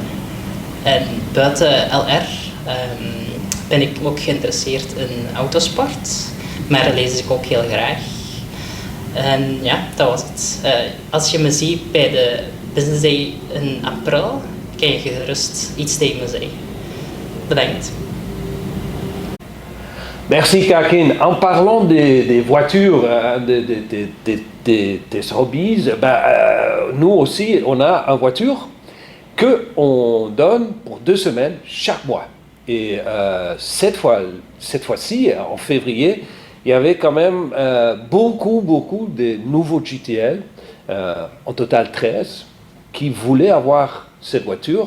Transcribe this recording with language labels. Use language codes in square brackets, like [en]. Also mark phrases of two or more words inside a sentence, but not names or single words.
[nl] En buiten LR ben ik ook geïnteresseerd in autosport, maar dat lees ik ook heel graag. En ja, dat was het. Als je me ziet bij de Business Day in april, kan je gerust iets tegen me zeggen. Bedankt. [fr] Merci Kakin. En parlant des voitures, des hobbies, nous aussi, on a une voiture qu'on donne pour 2 semaines chaque mois. Et cette fois-ci, en février, il y avait quand même beaucoup de nouveaux GTL, en total 13, qui voulaient avoir cette voiture.